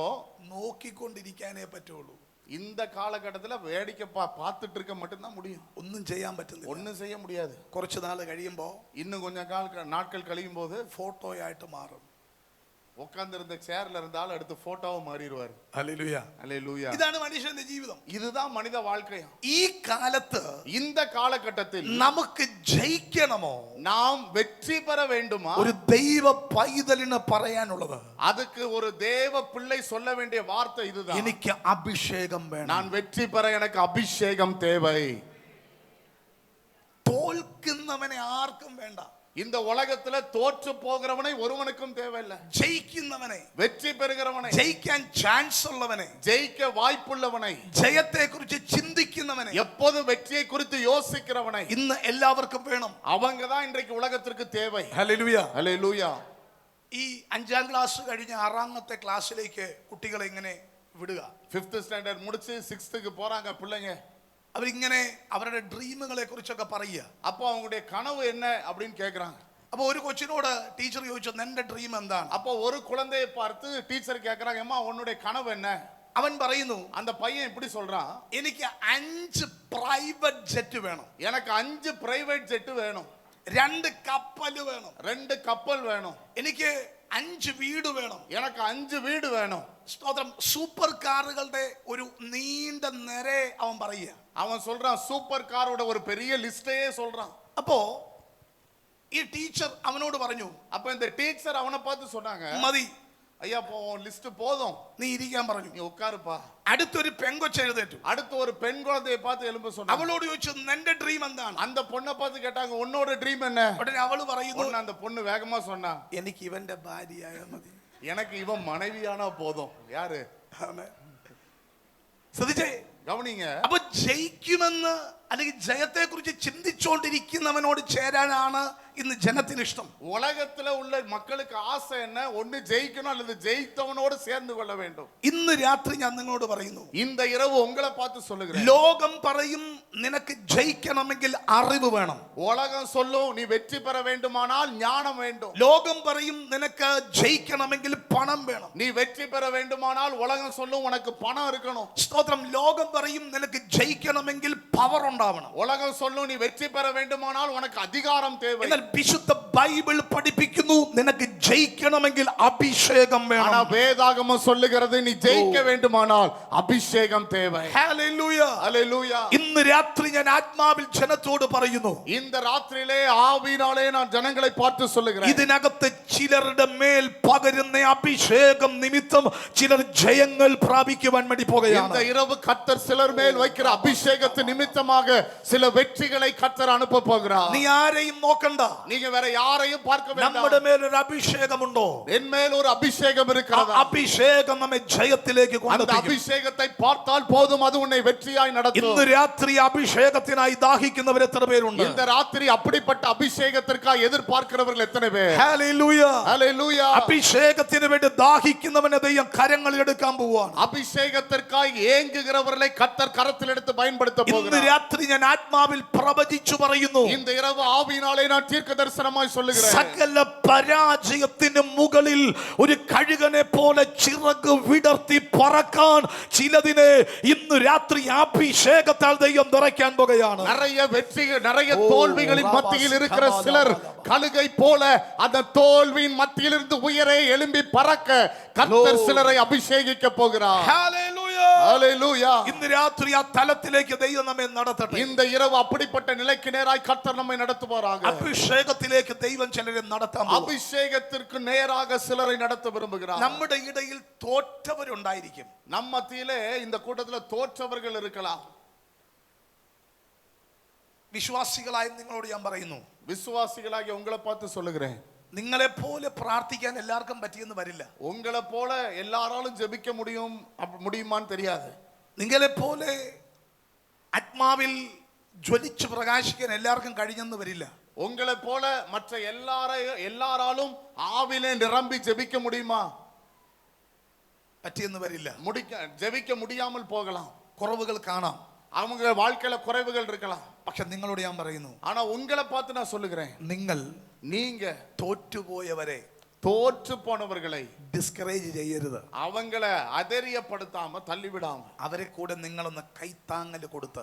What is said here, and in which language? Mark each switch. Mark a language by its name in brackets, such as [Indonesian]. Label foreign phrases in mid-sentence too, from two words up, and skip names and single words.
[Malayalam] നോക്കിക്കൊണ്ടിരിക്കാനേ പറ്റുള്ളൂ. [Tamil] இந்த காலகட்டத்துல வேடிக்கை பார்த்துட்டு இருக்க மட்டும்தான் முடியும். [Malayalam] ഒന്നും ചെയ്യാൻ പറ്റുന്നില്ല. [Tamil] ஒன்னும் செய்ய முடியாது. [Malayalam] കുറച്ച് നാൾ കഴിയുമ്പോ [Tamil] இன்னும் கொஞ்சம் நாட்கள் கழியும் போது [Malayalam] ഫോട്ടോയായിട്ട് മാറും. [Tamil] உட்கார்ந்து இருந்த சேர்ல இருந்தாலும் அடுத்து போட்டோவை மாறிடுவார். [Malayalam] ഹല്ലേലൂയ, [Tamil] ஹல்லேலூயா. [Malayalam] ഇതാണ് മനുഷ്യന്റെ ജീവിതം. [Tamil] இதுதான் மனித வாழ்க்கை. [Malayalam] ഈ കാലത്ത് [Tamil] இந்த காலகட்டத்தில் [Malayalam] നമുക്ക് ജയിക്കണമോ, [Tamil] நாம் வெற்றி பெற வேண்டுமா, [Malayalam] ഒരു ദൈവ പൈതലിന് പറയാനുള്ളത്, [Tamil] அதுக்கு ஒரு தேவ பிள்ளை சொல்ல வேண்டிய வார்த்தை இதுதான். [Malayalam] എനിക്ക് അഭിഷേകം വേണം. [Tamil] நான் வெற்றி பெற எனக்கு அபிஷேகம் தேவை. [Malayalam] തോൽക്കുന്നവനെ ആർക്കും വേണ്ട. [Tamil] இந்த உலகத்துல தோற்று போகிறவனை ஒருவனுக்கும் தேவையில்லை. [Malayalam] ജയിക്കുന്നവനെ, [Tamil] வெற்றி பெறுகிறவனை, [Malayalam] ജയിക്കാൻ ചാൻസ് ഉള്ളവനെ, [Tamil] ஜெயிக்க வாய்ப்புள்ளவனை, [Malayalam] ജയത്തെ കുറിച്ച് ചിന്തിക്കുന്നവനെ, [Tamil] எப்போதும் வெற்றியை குறித்து யோசிக்கிறவனை [Malayalam] ഇന്ന് എല്ലാവർക്കും വേണം. [Tamil] அவங்க தான் இன்றைக்கு உலகத்திற்கு தேவை. [Malayalam] ഹല്ലേലൂയ. [Tamil] ஹல்லேலூயா. [Malayalam] ഈ 5ാം ക്ലാസ് കഴിഞ്ഞ് 6ാമത്തെ ക്ലാസ്സിലേക്ക് കുട്ടികളെ ഇങ്ങനെ വിടുക. [Tamil] 5th ஸ்டாண்டர்ட் முடிச்சு 6th போறாங்க பிள்ளைங்க. [Malayalam] അവരിങ്ങനെ അവരുടെ ഡ്രീമുകളെ കുറിച്ചൊക്കെ പറയുക. [Tamil] அப்போ அவங்களுடைய கனவு என்ன அப்படின்னு கேக்குறாங்க. [Malayalam] അപ്പൊ ഒരു കൊച്ചിനോട് ടീച്ചർ ചോദിച്ചു, നിന്റെ ഡ്രീം എന്താണ്? [Tamil] அப்போ ஒரு குழந்தையை பார்த்து டீச்சர் கேக்குறாங்க, அம்மா உன்னுடைய கனவு என்ன? [Malayalam] അവൻ പറയുന്നു, [Tamil] அந்த பையன் இப்படி சொல்றான், [Malayalam] എനിക്ക് 5 [English] private jet [Malayalam] വേണം, [Tamil] எனக்கு 5 [English] private jet [Tamil] வேணும், [Malayalam] 2 കപ്പല് വേണം, [Tamil] 2 கப்பல் வேணும், [Malayalam] എനിക്ക് 5 വീട് വേണം, [Tamil] எனக்கு 5 [Malayalam] വീട് വേണം. സ്തോത്രം. സൂപ്പർ കാറുകളുടെ ഒരു നീണ്ട നിരയെ അവൻ പറയുക. [Tamil] அவன் சொல்றான், சூப்பர் காரோட ஒரு பெரிய லிஸ்டையே சொல்றான். [Malayalam] അപ്പോ ഈ ടീച്ചർ അവനോട് പറഞ്ഞു, [Tamil] அப்ப இந்த டீச்சர் அவனை பார்த்து சொன்னாங்க, [Malayalam] മതി, [Tamil] ஐயா லிஸ்ட் போதும், [Malayalam] നീ ഇരിക്കാൻ പറഞ്ഞു. [Tamil] நீ உட்காருப்பா. [Malayalam] അടുത്തൊരു പെങ്കൊച്ച് എഴുന്നേറ്റു. [Tamil] அடுத்து ஒரு பெண் குழந்தையை பார்த்து எழும்ப சொன்னாங்க. [Malayalam] അവളോട് ചോദിച്ചു, നിന്റെ ഡ്രീം എന്താണ്? [Tamil] அந்த பொண்ணை பார்த்து கேட்டாங்க, உன்னோட ட்ரீம் என்ன? [Malayalam] ഉടനെ അവള് പറയുന്നു, [Tamil] உடனே அந்த பொண்ணு வேகமா சொன்னா, [Malayalam] എനിക്ക് ഇവന്റെ ഭാര്യയായ മതി. [Tamil] எனக்கு இவன் மனைவியானா போதும். யாரு? [Malayalam] ശ്രദ്ധിച്ചേ, [Tamil] கவனிங்க. [Malayalam] അപ്പൊ ജയിക്കുമെന്ന് അല്ലെങ്കിൽ ജയത്തെ കുറിച്ച് ചിന്തിച്ചുകൊണ്ടിരിക്കുന്നവനോട് ചേരാനാണ് ഇന്ന് ജനത്തിന് ഇഷ്ടം. [Tamil] உலகத்துல உள்ள மக்களுக்கு ஆசை என்ன? ஒன்னு ஜெயிக்கணும் அல்லது ஜெயித்தவனோடு சேர்ந்து கொள்ள வேண்டும். [Malayalam] ഇന്ന് രാത്രി ഞാൻ നിങ്ങളോട് പറയുന്നു, [Tamil] இந்த இரவு உங்களை பார்த்து சொல்லுகிறேன். [Malayalam] ലോകം പറയും നിനക്ക് ജയിക്കണമെങ്കിൽ അറിവ് വേണം. [Tamil] உலகம் சொல்லும் நீ வெற்றி பெற வேண்டுமானால் ஞானம் வேண்டும். [Malayalam] ലോകം പറയും നിനക്ക് ജയിക്കണമെങ്കിൽ പണം വേണം. [Tamil] நீ வெற்றி பெற வேண்டுமானால் உலகம் சொல்லும் உனக்கு பணம் இருக்கணும். [Malayalam] സ്തോത്രം. ലോകം പറയും നിനക്ക് ജയിക്കണമെങ്കിൽ പവർ ഉണ്ടാവണം. [Tamil] உலகம் சொல்லும் நீ வெற்றி பெற வேண்டுமானால் உனக்கு அதிகாரம் தேவை. [Malayalam] എന്നാൽ വിശുദ്ധ ബൈബിൾ പഠിപ്പിക്കുന്നു നിനക്ക് ജയിക്കണമെങ്കിൽ അഭിഷേകം [Tamil] ஆனா [Malayalam] വേണം. [Tamil] வேதாகமம் சொல்லுகிறது நீ ஜெயிக்க வேண்டுமானால் அபிஷேகம் தேவை. [Malayalam] ഹല്ലേലൂയ. [Tamil] ஹல்லேலூயா. [Malayalam] ഇന്ന് രാത്രി ഞാൻ ആത്മാവിൽ ജനത്തോട് പറയുന്നു, [Tamil] இந்த ராத்திரியிலே ஆவியினாலே நான் ஜனங்களை பார்த்து சொல்லுகிறேன், [Malayalam] ഇതിനകത്ത് ചിലരുടെ മേൽ പകരുന്ന അഭിഷേകം നിമിത്തം ചിലർ ജയങ്ങൾ പ്രാപിക്കുവാൻ വേണ്ടി [Tamil] இந்த [Malayalam] പോകുകയാണ്. [Tamil] இரவு கர்த்தர் சிலர் மேல் வைக்கிற அபிஷேகத்து நிமித்தமாக சில வெற்றிகளை கர்த்தர் அனுப்ப போகிறார். [Malayalam] നീ ആരെയും നോക്കണ്ട. [Tamil] நீங்க வேற யாரையும் பார்க்க [Malayalam] നമ്മുടെ [Tamil] வேண்டாம். [Malayalam] മേൽ ഒരു അഭിഷേകമുണ്ടോ? [Tamil] என் மேல் ஒரு அபிஷேகம் [Malayalam] ആ [Tamil] இருக்கிறது. [Malayalam] അഭിഷേകം നമ്മെ ജയത്തിലേക്ക് [Tamil] அந்த [Malayalam] കൊണ്ടെത്തിക്കും. [Tamil] அபிஷேகத்தை பார்த்தால் போதும், அது உன்னை வெற்றியாய் நடத்தும். [Malayalam] ഇന്ന് രാത്രി അഭിഷേകത്തിനായി ദാഹിക്കുന്നവർ എത്ര പേരുണ്ട്? [Tamil] இந்த ராத்திரி அப்படிப்பட்ட அபிஷேகத்திற்காக எதிர்பார்க்கிறவர்கள் எத்தனை பேர்? [Malayalam] ഹല്ലേലൂയ. [Tamil] ஹல்லேலூயா. [Malayalam] അഭിഷേകത്തിന് വേണ്ടി ദാഹിക്കുന്നവനെ ദൈവം കരങ്ങളിൽ എടുക്കാൻ പോവാണ്. [Tamil] அபிஷேகத்திற்காக ஏங்குகிறவர்களை கர்த்தர் கரத்தில் எடுத்து பயன்படுத்த [Malayalam] ഇന്ന് [Tamil] போகிறார். [Malayalam] രാത്രി ഞാൻ ആത്മാവിൽ പ്രവചിച്ചു പറയുന്നു, [Tamil] இந்த இரவு ஆவியினாலே நான் தீர்க்க தரிசனமாய் சொல்லுகிறேன், [Malayalam] സകല പരാജയത്തിന് മുകളിൽ ഒരു കഴുകനെ പോലെ ചിറക് വിടർത്തി പറക്കാൻ ചിലതിനെ ഇന്ന് രാത്രി അഭിഷേകത്താൽ ദൈവം നിറയ്ക്കാൻ പോകുകയാണ്. [Tamil] நிறைய வெற்றிகள் நிறைய தோல்விகளின் மத்தியில் இருக்கிற சிலர் கழுகை போல அந்த தோல்வியின் மத்தியிலிருந்து உயரே எழும்பி பறக்க கர்த்தர் சிலரை அபிஷேகிக்க போகிறார். [Malayalam] ഹല്ലേലൂയ. [Tamil] ஹல்லேலூயா. [Malayalam] ഇന്ന് രാത്രി ആ തലത്തിലേക്ക് ദൈവം നമ്മെ നടത്തട്ടെ. [Tamil] இந்த இரவு அப்படிப்பட்ட நிலைக்கு நேராய் கர்த்தர் நம்மை நடத்துவாராக. [Malayalam] അഭിഷേകത്തിലേക്ക് ദൈവം ചിലരെ നടത്താൻ പോകും. [Tamil] அபிஷேகத்திற்கு நேராக சிலரை நடத்த விரும்புகிறார். [Malayalam] നമ്മുടെ ഇടയിൽ തോറ്റവരുണ്ടായിരിക്കും. [Tamil] நம்ம மத்தியிலே இந்த கூட்டத்தில் தோற்றவர்கள் இருக்கலாம். [Malayalam] വിശ്വാസികളായ നിങ്ങളോട് ഞാൻ പറയുന്നു, [Tamil] விசுவாசிகளாகிய உங்களை பார்த்து சொல்லுகிறேன், [Malayalam] നിങ്ങളെ പോലെ പ്രാർത്ഥിക്കാൻ എല്ലാവർക്കും പറ്റിയെന്ന് വരില്ല. [Tamil] உங்களை போல எல்லாராலும் ஜெபிக்க முடியுமான்னு தெரியாது. [Malayalam] നിങ്ങളെ പോലെ ആത്മാവിൽ ജ്വലിച്ച് പ്രകാശിക്കാൻ എല്ലാവർക്കും കഴിഞ്ഞെന്ന് വരില്ല. [Tamil] உங்களை போல மற்ற எல்லாராலும் ஆவிலே நிரம்பி ஜெபிக்க முடியுமா? [Malayalam] പറ്റിയെന്ന് വരില്ല. [Tamil] ஜெபிக்க முடியாமல் போகலாம். [Malayalam] കുറവുകൾ കാണാം. [Tamil] அவங்க வாழ்க்கையில குறைவுகள் இருக்கலாம். [Malayalam] പക്ഷെ നിങ്ങളോട് ഞാൻ പറയുന്നു, [Tamil] ஆனா உங்களை பார்த்து நான் சொல்லுகிறேன், [Malayalam] நீங்க തോറ്റുപോയവരെ, [Tamil] தோற்று போனவர்களை [Malayalam] ഡിസ്കറേജ് ചെയ്യരുത്. [Tamil] அவங்களை அதரியப்படுத்தாம தள்ளிவிடாம [Malayalam] അവരെ കൂടെ നിങ്ങളൊന്ന് കൈത്താങ്ങൽ കൊടുത്ത്